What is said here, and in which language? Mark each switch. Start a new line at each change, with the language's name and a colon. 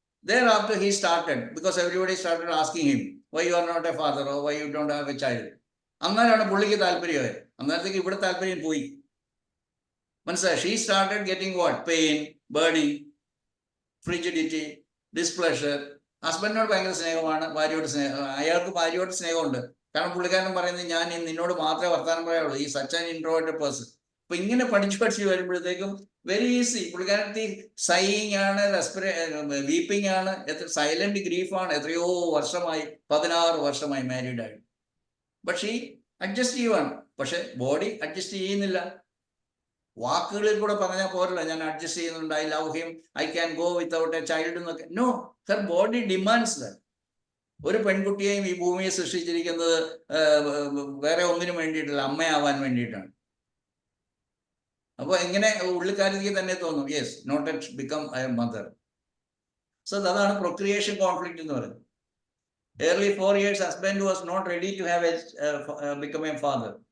English: Thereafter he started, because everybody started asking him, why you are not a father, or why you don't have a child.
Malayalam: അങ്ങനെയാണ് പുള്ളിക്ക് താല്പര്യമായത്. അന്നേരത്തേക്ക് ഇവിടെ താല്പര്യം പോയി. മനസ്സിലായി?
English: She started getting what? Pain, burning, frigidity, displeasure.
Malayalam: ഹസ്ബൻഡിനോട് ഭയങ്കര സ്നേഹമാണ്, അയാൾക്ക് ഭാര്യയോട് സ്നേഹമുണ്ട്. കാരണം പുള്ളിക്കാരൻ പറയുന്നത്, ഞാൻ നിന്നോട് മാത്രമേ വർത്താനം പറയാവുള്ളൂ, ഈ
English: Such an introverted person.
Malayalam: അപ്പൊ ഇങ്ങനെ പഠിച്ച് വരുമ്പോഴത്തേക്കും വെരി ഈസി. പുള്ളിക്കാരത്തി സൈയിങ് ആണ്, വീപ്പിംഗ് ആണ്, സൈലന്റ് ഗ്രീഫാണ്. എത്രയോ വർഷമായി, 16 വർഷമായി മാരീഡ് ആയിട്ട്. പക്ഷേ അഡ്ജസ്റ്റ് ചെയ്യുവാണ്. പക്ഷെ ബോഡി അഡ്ജസ്റ്റ് ചെയ്യുന്നില്ല. വാക്കുകളിൽ കൂടെ പറഞ്ഞാൽ പോരല്ല, ഞാൻ അഡ്ജസ്റ്റ് ചെയ്യുന്നുണ്ട്,
English: I love him, I can go without a child
Malayalam: എന്നൊക്കെ.
English: No, her body demands that.
Malayalam: ഒരു പെൺകുട്ടിയെയും ഈ ഭൂമിയെ സൃഷ്ടിച്ചിരിക്കുന്നത് വേറെ ഒന്നിനും വേണ്ടിയിട്ടില്ല, അമ്മയാവാൻ വേണ്ടിയിട്ടാണ്. അപ്പൊ എങ്ങനെ ഉള്ളിക്കാരിക്ക് തന്നെ തോന്നും,
English: Yes, not yet become a mother.
Malayalam: So അതാണ് പ്രൊക്രിയേഷൻ കോൺഫ്ലിക്റ്റ് എന്ന് പറയുന്നത്.
English: Early 4 years, husband was not ready to have become a father.